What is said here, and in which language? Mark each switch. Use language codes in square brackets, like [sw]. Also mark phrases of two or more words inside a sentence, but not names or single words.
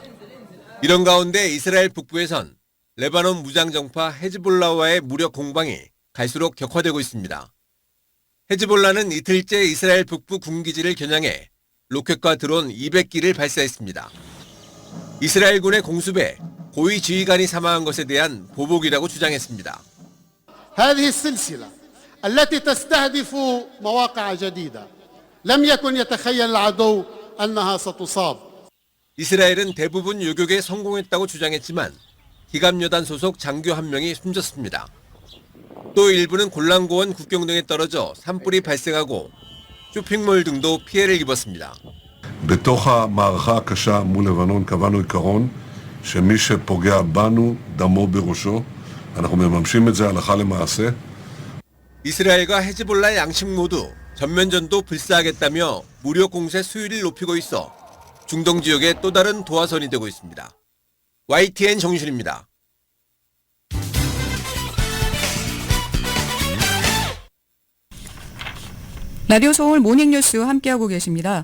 [ko] 이런 가운데 이스라엘 북부에선 레바논 무장정파 헤즈볼라와의 무력 공방이 갈수록 격화되고 있습니다. 헤즈볼라는 이틀째 이스라엘 북부 군기지를 겨냥해 로켓과 드론 200기를 발사했습니다. 이스라엘군의 공습에 고위 지휘관이 사망한 것에 대한 보복이라고 주장했습니다. [ar] هذه السلسلة التي تستهدف مواقع جديدة لم يكن يتخيل العدو أنها ستصاب. [ko] 이스라엘은 대부분 요격에 성공했다고 주장했지만 기갑여단 소속 장교 한 명이 숨졌습니다. 또 일부는 골란고원 국경 등에 떨어져 산불이 발생하고 쇼핑몰 등도 피해를 입었습니다. [he] בתוך המערכה הקשה מול לבנון קבענו עיקרון שמי שפוגע בנו דמו בראשו. אנחנו מממשים את זה הלכה למעשה. [ko] 이스라엘과 헤즈볼라 양측 모두 전면전도 불사하겠다며 무력 공세 수위를 높이고 있어 중동 지역의 또 다른 도화선이 되고 있습니다. YTN 정유실입니다. 라디오 서울 모닝뉴스 함께하고 계십니다.